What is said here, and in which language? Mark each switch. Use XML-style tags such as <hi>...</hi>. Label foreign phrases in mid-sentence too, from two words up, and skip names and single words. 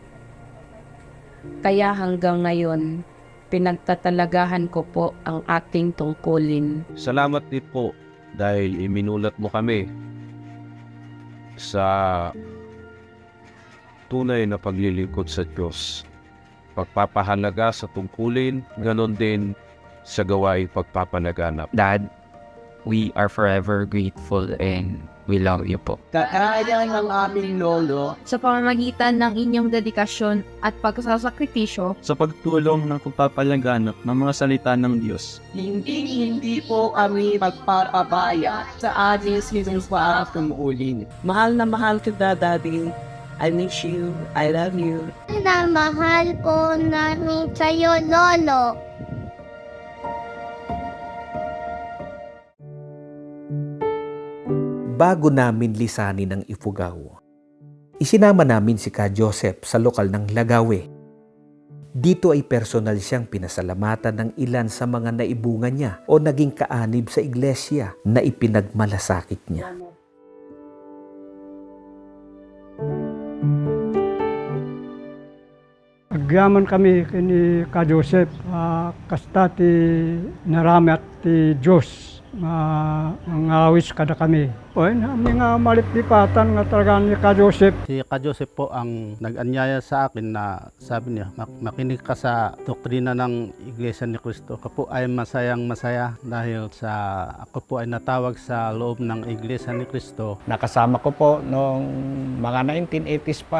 <tl>Kaya hanggang ngayon, pinagtatalagahan ko po ang ating tungkulin. Salamat din po dahil iminulat mo kami sa tunay na paglilingkod sa Diyos. Pagpapahalaga sa tungkulin, ganon din sa gawaing pagpapanaganap.</tl> <en>Dad, we are forever grateful and we love you po.</en> <tl>Kaya ng aming lolo sa pamamagitan ng inyong dedikasyon at pagsasakripisyo sa pagtulong ng pagpapalaganap ng mga salita ng Diyos. hindi po kami magpapabaya sa ating sinumpaan at tungkulin. Mahal na mahal kita, Daddy.</tl> <en>I miss you. I love you.</en> <tl>Na mahal ko namin sa'yo, Lolo. Bago namin lisanin ang Ifugao, isinama namin si Ka Joseph sa lokal ng Lagawe. Dito ay personal siyang pinasalamatan ng ilan sa mga naibungan niya o naging kaanib sa iglesia na ipinagmalasakit niya.</tl> <ilo>Agyaman kami kini Ka Joseph, kasta ti narami at ti Diyos, ngawis kada kami. O namin nga maliplipatan nga talaga ni Ka Joseph.</ilo> <tl>Si Ka Joseph po ang nag-anyaya sa akin na sabi niya, makinig ka sa doktrina ng Iglesia ni Cristo. Ako po ay masayang-masaya dahil ako po ay natawag sa loob ng Iglesia ni Cristo. Nakasama ko po noong mga 1980s pa.</tl>